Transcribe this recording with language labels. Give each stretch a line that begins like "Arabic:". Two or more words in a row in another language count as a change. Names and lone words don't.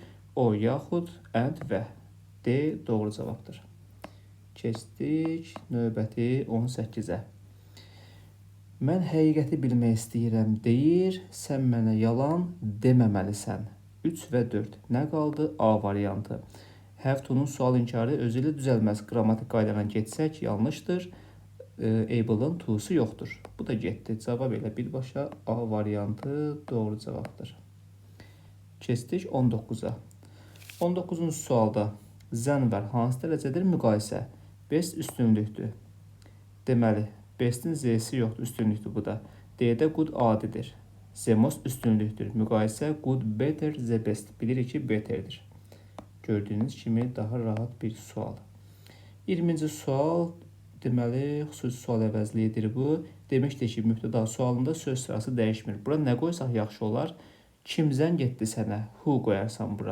Azerbaijani: O, yaxud, and və. D doğru cavabdır. Keçdik növbəti 18-ə. Mən həqiqəti bilmək istəyirəm deyir, sən mənə yalan deməməlisən. 3 və 4. Nə qaldı? A variantı.
English: Have to-
Azerbaijani: nun sual inkarı özü ilə düzəlməz. Qrammatik qaydadan geçsək yanlışdır. Able-ın to-su yoxdur. Bu da getdi. Cavab elə birbaşa A variantı doğru cavabdır. Keçdik 19-a. 19-cu sualda zənvər hansı dərəcədir? Müqayisə. Best üstünlükdür. Deməli, best'in Z-si yoxdur, üstünlükdür bu da. D-də good adidir.
English: The most
Azerbaijani: üstünlükdür. Müqayisə
English: good, better, the best.
Azerbaijani: Bilirik ki, betterdir. Gördüyünüz kimi daha rahat bir sual. 20-ci sual, deməli, xüsusi sual əvəzliyidir bu. Demişdik ki, mübtəda sualında söz sırası dəyişmir. Bura nə qoysaq yaxşı olar? Kim zəng etdi sənə? Who qoyarsan bura.